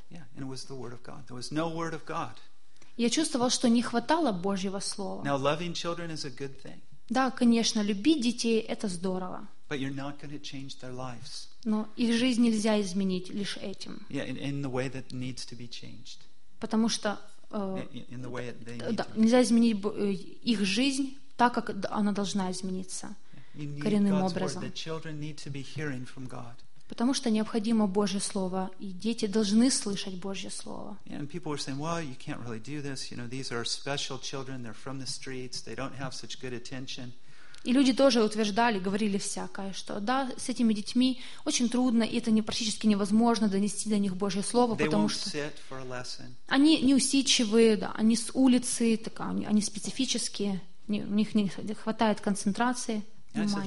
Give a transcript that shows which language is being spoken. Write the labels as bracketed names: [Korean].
[English] Yeah, and it was the word of God. There was no word of God. [Russian] Я чувствовал, что не хватало Божьего слова. [English] Now, loving children is a good thing. [Russian] Да, конечно, любить детей — это здорово. [English] But you're not going to change their lives. [Russian] Но их жизнь нельзя изменить лишь этим. [English] Yeah, in the way that needs to be changed. [Russian] Потому что [English] in the way that they [Russian] да, [English] need to. [Russian] Нельзя изменить их жизнь так, как она должна измениться коренным образом. [English] The children need to be hearing from God. [Russian] Потому что необходимо Божье Слово, и дети должны слышать Божье Слово. [English] Yeah, and people were saying, well, you can't really do this. You know, these are special children. They're from the streets. They don't have such good attention. [Russian] И люди тоже утверждали, говорили всякое, что да, с этими детьми очень трудно, и это практически невозможно донести до них Божье Слово, потому что они неусидчивые, да, они с улицы, они специфические, у них не хватает концентрации, внимания.